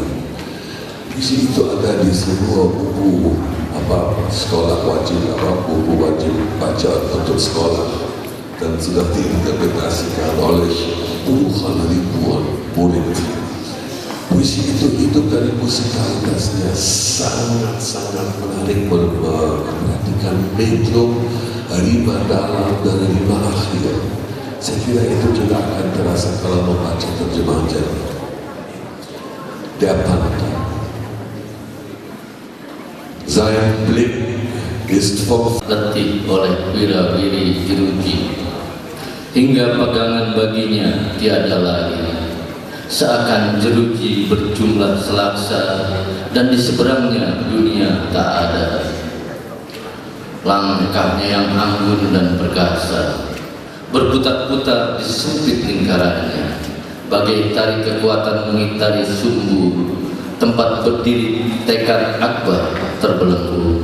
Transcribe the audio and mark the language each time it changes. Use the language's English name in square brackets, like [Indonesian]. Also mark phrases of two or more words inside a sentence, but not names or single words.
[Indonesian] Puisi itu ada di semua buku sekolah wajib, buku wajib baca untuk sekolah, dan sudah diinterpretasikan oleh puluhan ribuan murid. Puisi itu hidup dari musikalitasnya, sangat-sangat menarik, memperhatikan metrum, rima dalam dan rima akhir. Saya kira itu juga akan terasa kalau membaca terjemahan Jerman. [German] Der Panther. Sein Blick ist vom [Indonesian] letih oleh wira-wiri jeruji, hingga pegangan baginya tiada lagi. Seakan jeruji berjumlah selaksa, dan di seberangnya dunia tak ada. Langkahnya yang anggun dan perkasa berputar-putar di sempit lingkarannya, bagai tari kekuatan mengitari sumbu, tempat berdiri tekad akbar terbelenggu.